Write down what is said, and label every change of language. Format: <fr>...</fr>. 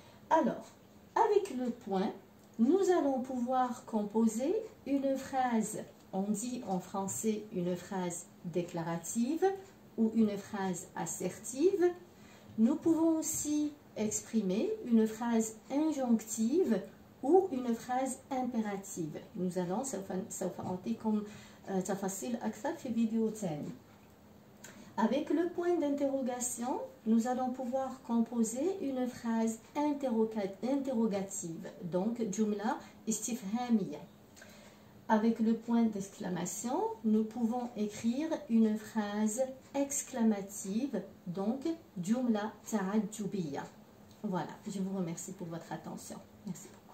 <fr>Alors, avec le point, nous allons pouvoir composer une phrase, on dit en français une phrase déclarative ou une phrase assertive. Nous pouvons aussi exprimer une phrase injonctive ou une phrase impérative. Nous allons</fr> <ar>سوف أعطيكم تفاصيل أكثر في فيديو تاني.</ar> <fr>Avec le point d'interrogation, nous allons pouvoir composer une phrase interrogative, donc</fr> <ar>jumla istifhamiya.</ar> <fr>Avec le point d'exclamation, nous pouvons écrire une phrase exclamative, donc</fr> <ar>jumla ta'ajjubiya.</ar> <fr>Voilà, je vous remercie pour votre attention. Merci.</fr>